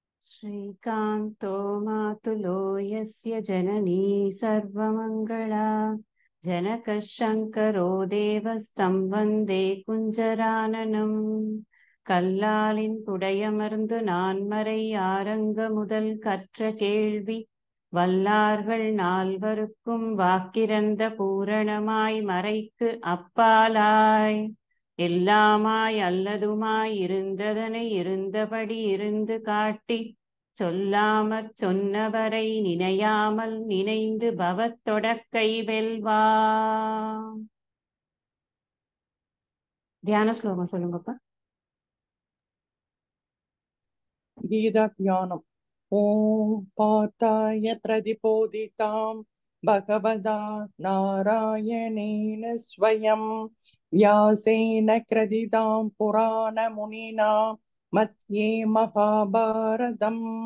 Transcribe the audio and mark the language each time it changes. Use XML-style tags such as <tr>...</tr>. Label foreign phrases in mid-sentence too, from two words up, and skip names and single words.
<sa>श्रीकान्तो मातुलो यस्य जननी सर्वमङ्गला जनकः शङ्करो देवस्तं वन्दे कुञ्जराननम्</sa> <ta>கல்லாலின் புடையமர்ந்து நான்மறை ஆரங்க முதல் கற்ற கேள்வி வல்லார்கள் நால்வருக்கும் வாக்கிறந்த பூரணமாய் மறைக்கு அப்பாலாய் எல்லாமாய் அல்லதுமாய் இருந்ததனை இருந்தபடி இருந்து காட்டி சொல்லாமற் சொன்னவரை நினையாமல் நினைந்து பவத்தொடக்கை வெல்வா. தியான ஸ்லோகம் சொல்லுங்கப்பா.</ta> <sa>गीता ज्ञानम् ॐ पार्थाय प्रतिबोधितां भगवता नारायणेन स्वयं व्यासेन कृतितां पुराणमुनिना मध्ये महाभारतम्</sa>